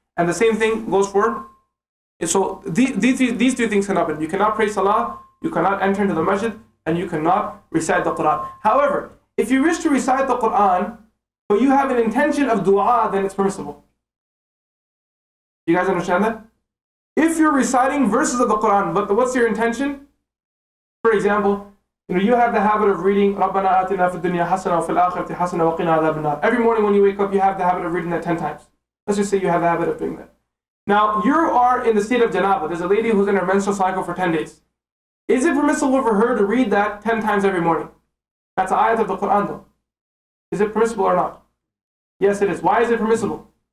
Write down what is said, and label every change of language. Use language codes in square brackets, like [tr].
[en] And the same thing goes for. So these two things can happen. You cannot pray salah, you cannot enter into the masjid, and you cannot recite the Quran. However, if you wish to recite the Quran, but you have an intention of dua, then it's permissible. You guys understand that? If you're reciting verses of the Quran, but what's your intention? For example, you have the habit of reading [ar] رَبَّنَا آتِنَا فِي الدُّنْيَا حَسَنَةً وَفِي الْآخِرَةِ حَسَنَةً وَقِنَا عَذَابَ النَّارِ. [en] Every morning when you wake up, you have the habit of reading that 10 times. Let's just say you have the habit of doing that. Now, you are in the state of janaba. There's a lady who's in her menstrual cycle for 10 days. Is it permissible for her to read that 10 times every morning? That's an ayat of the Quran though. Is it permissible or not? Yes, it is. Why is it permissible?